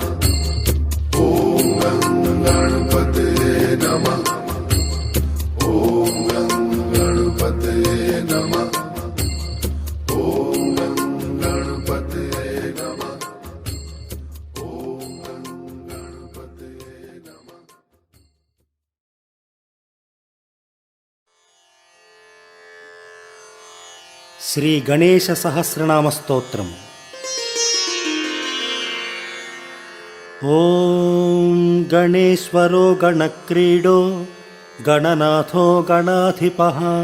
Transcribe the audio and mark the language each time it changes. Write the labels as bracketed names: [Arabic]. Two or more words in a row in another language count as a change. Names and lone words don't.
[Sanskrit] ॐ गणपते नमः। ॐ गणपते नमः। ॐ गणपते नमः। ॐ गणपते नमः। శ్రీ గణేశ సహస్రనామ స్తోత్రం. ఓం గణేశ్వరో గణక్రీడో గణనాథో గణాధిపః